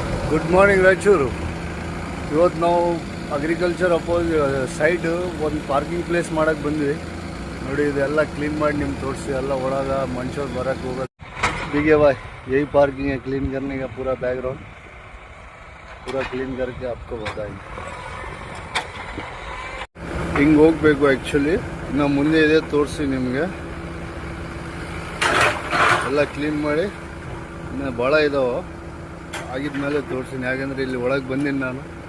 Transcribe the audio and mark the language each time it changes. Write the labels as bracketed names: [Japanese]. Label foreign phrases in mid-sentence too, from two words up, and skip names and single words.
[English] good morning ರಾಯಚೂರು. [Kannada] ಇವತ್ತು ನಾವು [English] agriculture side [Kannada] ಒಂದು [English] parking place [Kannada] ಮಾಡೋಕ್ಕೆ ಬಂದ್ವಿ. ನೋಡಿ, ಇದೆಲ್ಲ ಕ್ಲೀನ್ ಮಾಡಿ ನಿಮ್ಗೆ ತೋರಿಸಿ. ಎಲ್ಲ ಒಳಗೆ ಮನುಷ್ಯರು ಬರೋಕ್ಕೆ ಹೋಗೋದು. [Hindi] ठीक है भाई, यही पार्किंग है. क्लीन करने का पूरा बैकग्राउंड पूरा क्लीन करके आपको बताएंगे. [Kannada] ಹಿಂಗೆ ಹೋಗಬೇಕು. ಆ್ಯಕ್ಚುಲಿ ಇನ್ನು ಮುಂದೆ ಇದೆ, ತೋರಿಸಿ ನಿಮಗೆ. ಎಲ್ಲ ಕ್ಲೀನ್ ಮಾಡಿ ಇನ್ನು ಭಾಳ ಇದಾವೆ. ಆಗಿದ್ಮೇಲೆ ತೋರಿಸ್ತೀನಿ, ಯಾಕಂದರೆ ಇಲ್ಲಿ ಒಳಗೆ ಬಂದೀನಿ ನಾನು.